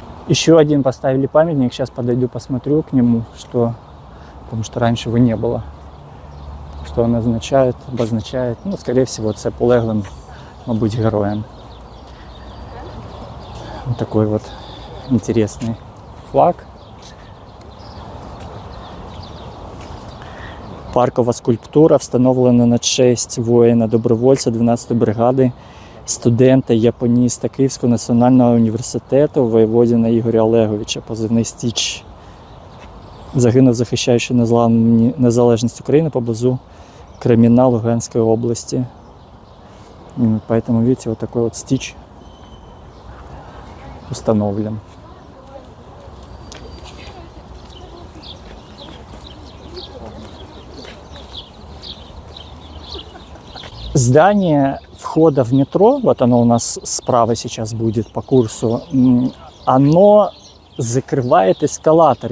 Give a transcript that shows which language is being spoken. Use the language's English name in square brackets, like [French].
[Russian] Еще один поставили памятник, сейчас подойду, посмотрю к нему, потому что раньше его не было. Что он обозначает, ну, скорее всего, [Ukrainian] це полеглим, мабуть, героям. [Russian] Вот такой вот интересный флаг. [Ukrainian] Паркова скульптура встановлена на честь воїна-добровольця 12-ї бригади, студента, японіста Київського національного університету Воєводіна Ігоря Олеговича, позивний Стіч. Загинув, захищаючи незалежність України поблизу Креміна Луганської области. [Russian] Поэтому, видите, вот такой вот Стич установлен. Здание входа в метро, вот оно у нас справа сейчас будет по курсу, оно закрывает эскалатор.